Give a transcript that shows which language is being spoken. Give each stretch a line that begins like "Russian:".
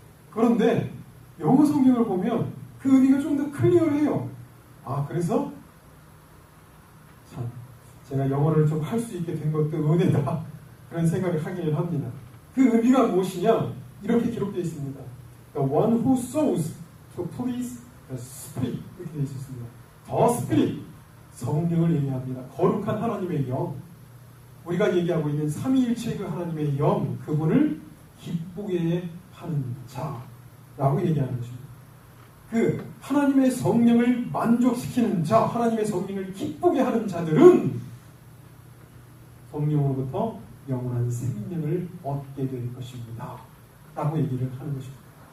Korean: 그런데 영어 성경을 보면 그 의미가 좀 더 클리어해요. 그래서 참 제가 영어를 좀 할 수 있게 된 것도 은혜다, 그런 생각을 하기는 합니다. 그 의미가 무엇이냐? 이렇게 기록되어 있습니다.
English: The one who sows to please the Spirit,
Korean: 이렇게 되어 있습니다.
English: The Spirit,
Korean: 성령을 얘기합니다. 거룩한 하나님의 영, 우리가 얘기하고 있는 삼위일체 그 하나님의 영, 그분을 기쁘게 하는 자라고 얘기하는 것입니다. 그 하나님의 성령을 만족시키는 자, 하나님의 성령을 기쁘게 하는 자들은 성령으로부터 영원한 생명을 얻게 될 것입니다 라고 얘기를 하는 것입니다.